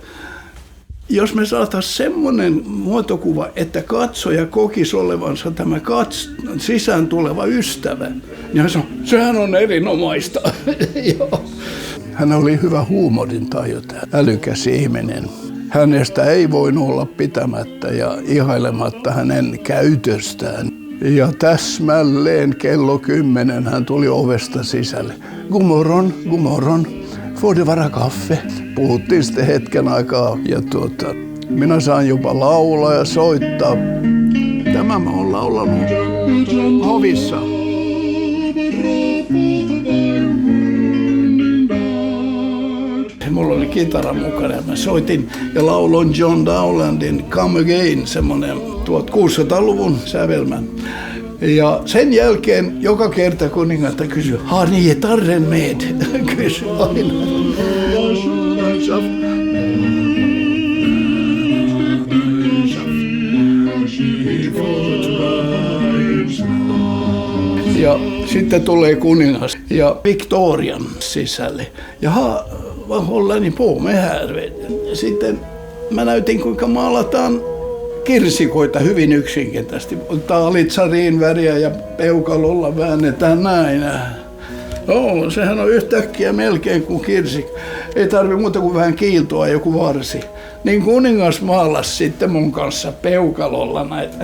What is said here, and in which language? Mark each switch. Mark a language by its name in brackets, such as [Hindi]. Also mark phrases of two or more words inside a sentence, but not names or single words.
[Finnish] Jos me saataisiin semmoinen muotokuva, että katsoja kokisi olevansa tämä sisään tuleva ystävä, niin hän sanoi, sehän on erinomaista. Hän oli hyvä huumorintaju, älykäs ihminen. Hänestä ei voinut olla pitämättä ja ihailematta hänen käytöstään. Ja täsmälleen kello 10 hän tuli ovesta sisälle. [Swedish] God morgon. Får det vara kaffe? [Finnish] Puhuttiin sitten hetken aikaa ja minä saan jopa laulaa ja soittaa. Tämä mä oon laulanut hovissa. Mulla oli kitara mukana ja mä soitin ja lauloin John Dowlandin Come Again, semmoinen 1600-luvun sävelmä. Ja sen jälkeen joka kerta kuningatta kysyi, [Swedish] har ni gitarren med? [Finnish] Kysyi aina. Ja sitten tulee kuningas ja Victorian sisälle. [Swedish] Jaha, vad håller ni på med här? [Finnish] Sitten mä näytin kuinka maalataan kirsikoita hyvin yksinkertaisesti. Taalitsarin väriä ja peukalolla väännetään näin. No, sehän on yhtäkkiä melkein kuin kirsikko. Ei tarvitse muuta kuin vähän kiiltoa joku varsi. Niin kuningas maalasi sitten mun kanssa peukalolla näitä.